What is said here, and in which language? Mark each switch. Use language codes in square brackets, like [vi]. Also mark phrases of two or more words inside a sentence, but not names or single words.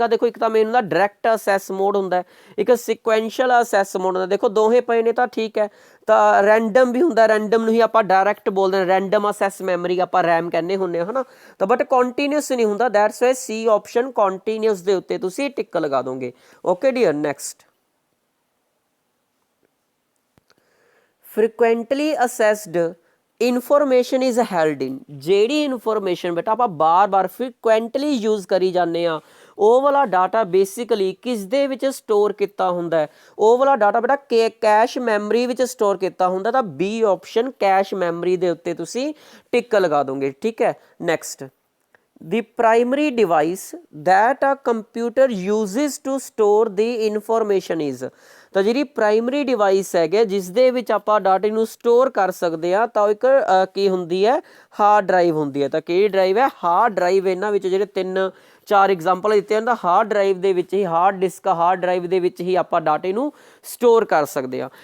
[pa] ਦੇਖੋ ਇੱਕ ਤਾਂ ਮੇਨ ਹੁੰਦਾ [en] direct access mode [pa] ਹੁੰਦਾ, ਇੱਕ [en] sequential access mode [pa] ਹੁੰਦਾ। ਦੇਖੋ ਦੋਹੇ ਪਏ ਨੇ ਤਾਂ ਠੀਕ ਹੈ। ਤਾਂ ਰੈਂਡਮ ਵੀ ਹੁੰਦਾ, ਰੈਂਡਮ ਨੂੰ ਹੀ ਆਪਾਂ ਡਾਇਰੈਕਟ ਬੋਲਦੇ ਹਾਂ, [en] random access memory [pa] ਆਪਾਂ ਰੈਮ ਕਹਿੰਦੇ ਹੁੰਦੇ ਹਾਂ, ਹੈ ਨਾ। ਤਾਂ ਬਟ ਕੰਟੀਨਿਊਸ ਨਹੀਂ ਹੁੰਦਾ, [en] that's why C option continuous [pa] ਦੇ ਉੱਤੇ ਤੁਸੀਂ ਟਿਕ ਲਗਾ ਦੋਗੇ। [en] okay dear, next frequently assessed information is held in. [pa] ਜਿਹੜੀ ਇਨਫੋਰਮੇਸ਼ਨ ਬੇਟਾ ਆਪਾਂ ਬਾਰ-ਬਾਰ ਫ੍ਰੀਕੁਐਂਟਲੀ ਯੂਜ਼ ਕਰੀ ਜਾਂਦੇ ਆ, ਉਹ ਵਾਲਾ ਡਾਟਾ ਬੇਸਿਕਲੀ ਕਿਸ ਦੇ ਵਿੱਚ ਸਟੋਰ ਕੀਤਾ ਹੁੰਦਾ ਹੈ? ਉਹ ਵਾਲਾ ਡਾਟਾ ਬੇਟਾ [en] cache memory [pa] ਵਿੱਚ ਸਟੋਰ ਕੀਤਾ ਹੁੰਦਾ। ਤਾਂ [en] B option cache memory [pa] ਦੇ ਉੱਤੇ ਤੁਸੀਂ ਟਿਕ ਲਗਾ ਦੋਗੇ। ਠੀਕ ਹੈ, [en] ਨੈਕਸਟ the primary device that a computer uses to store the information is। [pa] ਤਾਂ ਜਿਹੜੀ [en] primary device [pa] ਹੈਗੇ ਜਿਸ ਦੇ ਵਿੱਚ ਆਪਾਂ ਡਾਟੇ ਨੂੰ ਸਟੋਰ ਕਰ ਸਕਦੇ ਆ, ਤਾਂ ਉਹ ਇੱਕ ਕੀ ਹੁੰਦੀ ਹੈ? [en] hard drive [pa] ਹੁੰਦੀ ਹੈ। ਤਾਂ ਕਿਹੜੀ ਡਰਾਈਵ ਹੈ? [en] hard drive. [pa] ਇਹਨਾਂ ਵਿੱਚ ਜਿਹੜੇ 3-4 ਐਗਜ਼ਾਮਪਲ ਦਿੱਤੇ ਹਨ ਤਾਂ [en] hard drive [pa] ਦੇ ਵਿੱਚ ਹੀ, [en] hard disk hard drive [pa] ਦੇ ਵਿੱਚ ਹੀ ਆਪਾਂ ਡਾਟੇ ਨੂੰ ਸਟੋਰ ਕਰ ਸਕਦੇ ਆ।